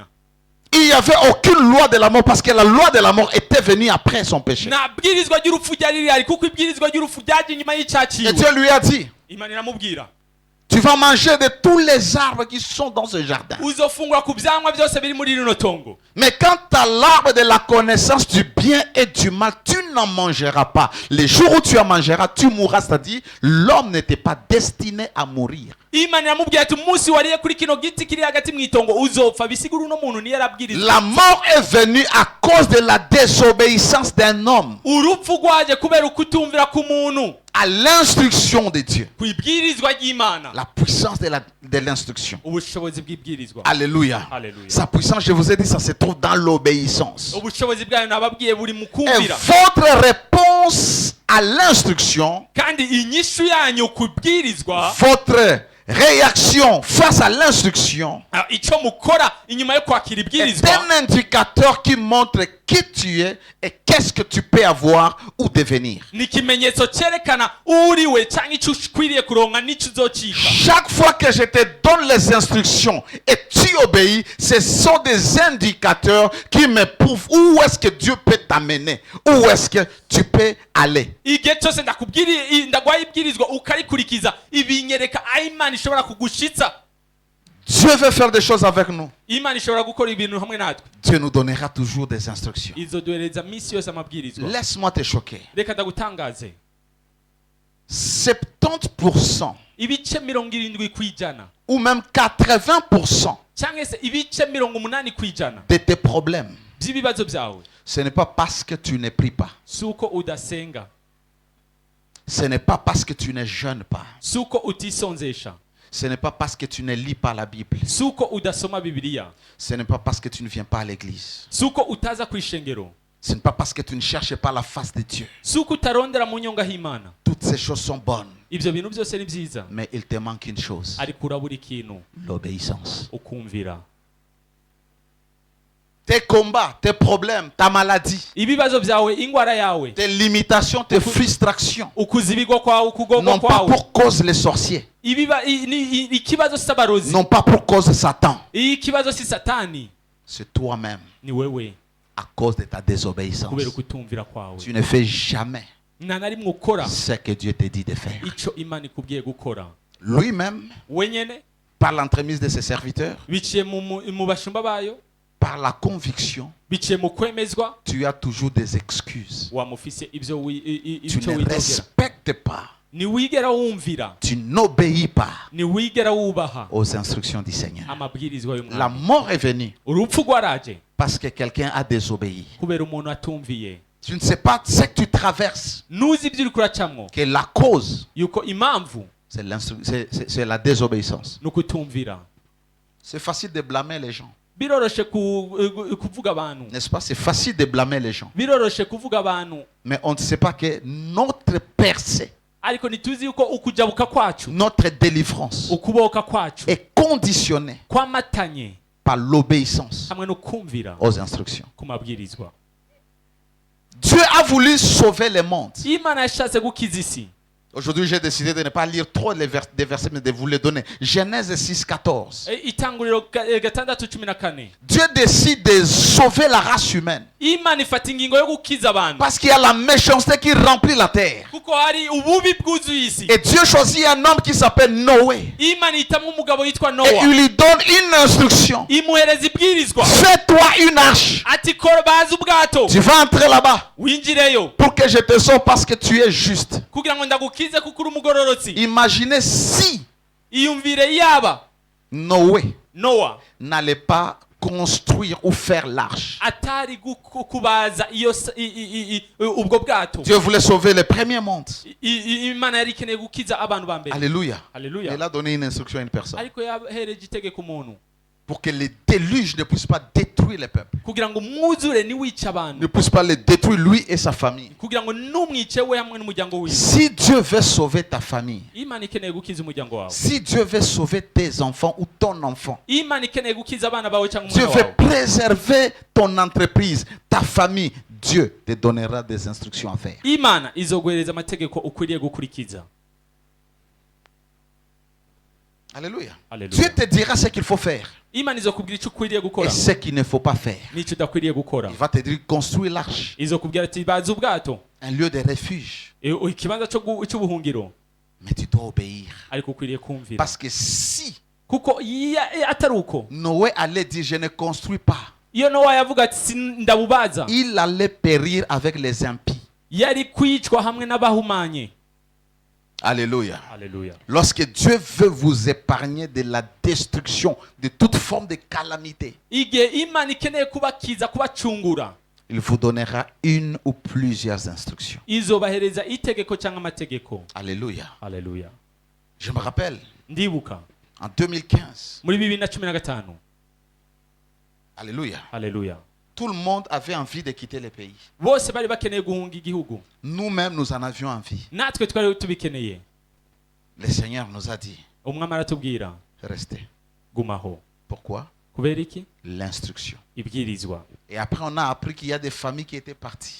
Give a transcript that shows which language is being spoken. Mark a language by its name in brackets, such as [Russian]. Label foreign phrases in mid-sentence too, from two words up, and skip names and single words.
[French] Il n'y avait aucune loi de la mort parce que la loi de la mort était venue après son péché. [Rundi] nta bwirizwa ry'urupfu ryari rihari, kuko ibwirizwa ry'urupfu ryaje inyuma [French] Et [Rundi] y'icyaciwe. [French] Dieu lui a dit, [Rundi] Imana iramubwira [French] tu vas manger de tous les arbres qui sont dans ce jardin. [Rundi] uzofungura ku byamwa byose biri muri rino tongo, [French] Mais quant à l'arbre de la connaissance du bien et du mal, tu n'en mangeras pas. Les jours où tu en mangeras, tu mourras. C'est-à-dire, l'homme n'était pas destiné à mourir. [Rundi] Imana iramubwira ati umunsi wariye kuri kino giti kiri hagati mu itongo uzopfa. Bisigura uno muntu niyo yarabwirizwa. [French] La mort est venue à cause de la désobéissance d'un homme [Rundi] urupfu rwaje kubera ukutumvira k'umuntu [French] à l'instruction de Dieu. [Rundi] ku ibwirizwa ry'Imana. [French] La puissance de l'instruction. [Rundi] ubushobozi bw'ibwirizwa. [French] Alléluia. [Rundi] Alléluia. [French] Sa puissance, je vous ai dit, ça se trouve dans l'obéissance. [Rundi] ubushobozi bwayo nababwiye buri mu [French] Et [Rundi] kumvira. [French] votre réponse à l'instruction, [Rundi] kandi inyishu yanyu kubwirizwa, [French] votre réaction face à l'instruction [Rundi] icyo mukora inyuma yo kwakira [French] est [Rundi] ibwirizwa [French] un indicateur qui montre qui tu es et qu'est-ce que tu peux avoir ou devenir. [Rundi] ni ikimenyetso cyerekana uriwe cyangwa icyo ukwiriye kuronka n'icyo uzocika. [French] Chaque fois que je te donne les instructions et tu obéis, ce sont des indicateurs qui me prouvent où est-ce que Dieu peut t'amener, où est-ce que tu peux aller. [Rundi] igihe cyose ndagwaye ibwirizwa ukarikurikiza ibinyereka aho Imana ishobora kugushitsa. [French] Dieu veut faire des choses avec nous. [Rundi] Imana ishobora gukora ibintu hamwe natwe. [French] Dieu nous donnera toujours des instructions. [Rundi] izoduhereza minsi yose amabwirizwa. [French] Laisse-moi te choquer. [Rundi] reka ndagutangaze, 70% ibice 70% [French] ou même 80% [Rundi] cyangwa se ibice 80% [French] de tes problèmes, [Rundi] by'ibibazo byawe [French] ce n'est pas parce que tu ne pries pas. [Rundi] suko udasenga, [French] Ce n'est pas parce que tu ne jeûnes pas. [Rundi] suko utisonzesha, [French] Ce n'est pas parce que tu ne lis pas la Bible. [Rundi] suko udasoma Bibiliya, [French] Ce n'est pas parce que tu ne viens pas à l'église. [Rundi] suko utaza kwishengero, [French] Ce n'est pas parce que tu ne cherches pas la face de Dieu. [Rundi] suko utarondera mu nyonga h'Imana. [French] Toutes ces choses sont bonnes. [Rundi] Ibyo bintu byose ni byiza, [French] Mais il te manque une chose. [Rundi] ariko urabura ikintu, [French] L'obéissance. [Rundi] ukumvira. [French] Tes combats, tes problèmes, ta maladie, [Rundi] ibibazo byawe, ingwara yawe, [French] tes limitations, tes frustrations, [Rundi] ukuzibigwa kwawe, ukugomba [French] non pas [Rundi] kwawe, [French] pour cause les sorciers. [Rundi] ikibazo si abarozi, [French] Non pas pour cause Satan. [Rundi] ikibazo si satani, [French] C'est toi-même [Rundi] ni wewe [French] à cause de ta désobéissance. [Rundi] kubera ukutumvira kwawe. [French] Tu ne fais jamais [Rundi] nta na rimwe ukora [French] ce que Dieu te dit de faire. [Rundi] icyo Imana ikubwiye gukora. [French] Lui-même, [Rundi] wenyene [French] par l'entremise de ses serviteurs, [Rundi] biciye mu bashumba bayo, [French] par la conviction, [Rundi] biciye mu kwemezwa, [French] tu as toujours des excuses. [Rundi] wamufise ibyo [French] Tu ne [Rundi] witogera. [French] respectes pas, [Rundi] ntiwigera wumvira, [French] tu n'obéis pas [Rundi] ntiwigera wubaha [French] aux instructions du Seigneur. [Rundi] amabwirizwa [French] La [Rundi] y'umwami. [French] mort est venue [Rundi] urupfu rwaraje [French] parce que quelqu'un a désobéi. [Rundi] kubera umuntu atumviye. [French] Tu ne sais pas ce que tu traverses, [Rundi] ntuzi ibyo uri kuracamwo, [French] que la cause, [Rundi] yuko impamvu [French] c'est la désobéissance. [Rundi] ni ukutumvira. [French] C'est facile de blâmer les gens. [Rundi] biroroshe kuvuga abantu, [French] N'est-ce pas? C'est facile de blâmer les gens. [Rundi] biroroshe kuvuga abantu, [French] Mais on ne sait pas que notre percée, [Rundi] ariko ntituzi yuko ukujabuka kwacu, [French] notre délivrance [Rundi] ukuboka kwacu [French] est conditionnée [Rundi] kwamatanye [French] par l'obéissance [Rundi] hamwe no kumvira [French] aux instructions. [Rundi] ku mabwirizwa. [French] Dieu a voulu sauver le monde. [Rundi] Imana yashatse gukiza isi. [French] Aujourd'hui, j'ai décidé de ne pas lire trop des versets, mais de vous les donner. Genèse 6, 14. [Rundi] Itanguriro 6:14. [French] Dieu décide de sauver la race humaine. [Rundi] Imana ifata ingingo yo gukiza abantu [French] Parce qu'il y a la méchanceté qui remplit la terre. [Rundi] kuko hari ububi bwuzuye isi. [French] Et Dieu choisit un homme qui s'appelle Noé. [Rundi] Imana itamwe umugabo yitwa [French] Et [Rundi] Nowa, [French] il lui donne une instruction. [Rundi] imuhereza ibwirizwa [French] Fais-toi une arche. [Rundi] ati kora baza ubwato [French] Tu vas entrer là-bas [Rundi] winjireyo [French] pour que je te sauve parce que tu es juste. [Rundi] kugira ngo ndagukize kuko uri umugororotsi. [French] Imaginez si [Rundi] iyumvire yaba Noé Nowa [French] n'allait pas construire ou faire l'arche. [Rundi] atari kubaza ubwo bwato. [French] Dieu voulait sauver le premier monde. [Rundi] Imana yari ikeneye gukiza abantu ba mbere. [French] Alléluia. [Rundi] Alléluia. [French] Il a donné une instruction à une personne. [Rundi] ariko yahereje itegeko umuntu [French] Pour que les déluges ne puissent pas détruire le peuple. [Rundi] kugira ngo umwuzure niwice abantu, [French] Ne puissent pas les détruire lui et sa famille. [Rundi] kugira ngo numwice we hamwe n'umuryango wiwe. [French] Si Dieu veut sauver ta famille, [Rundi] Imana ikeneye gukiza umuryango wawe. [French] si Dieu veut sauver tes enfants ou ton enfant, [Rundi] Imana ikeneye gukiza abana bawe cyangwa [French] Dieu [Rundi] umwana [French] veut [Rundi] wawe. [French] préserver ton entreprise, ta famille, Dieu te donnera des instructions à faire. [Rundi] Imana izoguhereza amategeko ukwiriye gukurikiza. [French] Alléluia. [Rundi] Alléluia. [French] Dieu te dira ce qu'il faut faire [Rundi] Imana izokubwira icyo ukwiriye [French] et [Rundi] gukora [French] ce qu'il ne faut pas faire. [Rundi] n'icyo udakwiriye gukora. [French] Il va te dire construire l'arche, [Rundi] Izokubwira ati baza ubwato, [French] un lieu de refuge. [Rundi] ikibanza cy'ubuhungiro, [French] Mais tu dois obéir. [Rundi] ariko ukwiriye kumvira. [French] Parce que si [Rundi] kuko atari uko, [French] Noé allait dire je ne construis pas, [Rundi] iyo Nowa yavuga ati ndabubaza, [French] il allait périr avec les impies. [Rundi] yari kwicwa hamwe n'abahumanye. [French] Alléluia. [Rundi] Alléluia. [French] Lorsque Dieu veut vous épargner de la destruction, de toute forme de calamité, [Rundi] igihe Imana ikeneye kubakiza, kubacungura, [French] il vous donnera une ou plusieurs instructions. [Rundi] izobahereza itegeko cyangwa amategeko. [French] Alléluia. [Rundi] Alléluia. [French] Je me rappelle, [Rundi] Ndibuka [French] en 2015, [Rundi] muri 2015. [French] Alléluia, [Rundi] Alléluia. [French] Tout le monde avait envie de quitter le pays. [Rundi] bose bari bakeneye guhunga igihugu. [French] Nous-mêmes, nous en avions envie. [Rundi] Natwe twari tubikeneye. [French] Le Seigneur nous a dit, [Rundi] Umwami aratubwira [French] restez. [Rundi] gumaho. [French] Pourquoi? [Rundi] Kubera iki? [French] L'instruction. [Rundi] Ibwirizwa. [French] Et après, on a appris qu'il y a des familles qui étaient parties.